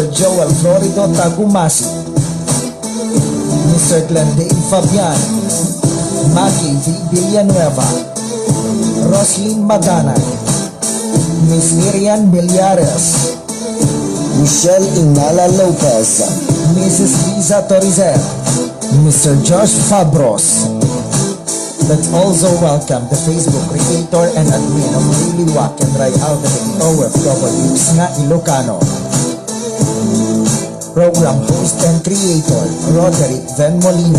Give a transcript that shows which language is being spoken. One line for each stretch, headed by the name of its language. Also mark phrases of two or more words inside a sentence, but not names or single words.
English: Joel Florido Tagumasi, Mr. Glendale Fabian, Maggie V. Villanueva, Roslyn Maganay, Miss Miriam Millares, Michelle Inala Lopez, Mrs. Liza Torizel, Mr. Josh Fabros. Let's also welcome the Facebook creator and admin of Liwliwaken Rayaw dagiti OFWs nga Ilocano. Program host and creator Roderick Ven Molina.